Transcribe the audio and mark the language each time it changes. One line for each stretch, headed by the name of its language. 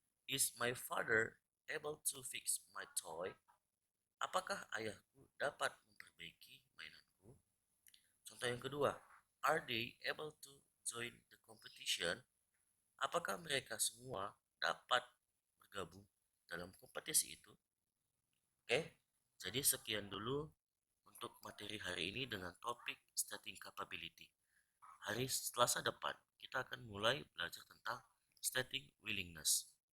English: Is my father able to fix my toy?
Indonesian: Apakah ayahku dapat memperbaiki mainanku? Contoh yang kedua.
English: Are they able to join the competition?
Indonesian: Apakah mereka semua dapat bergabung dalam kompetisi itu? Oke, jadi sekian dulu untuk materi hari ini dengan topik
English: stating capability.
Indonesian: Hari Selasa depan kita akan mulai belajar tentang
English: stating willingness.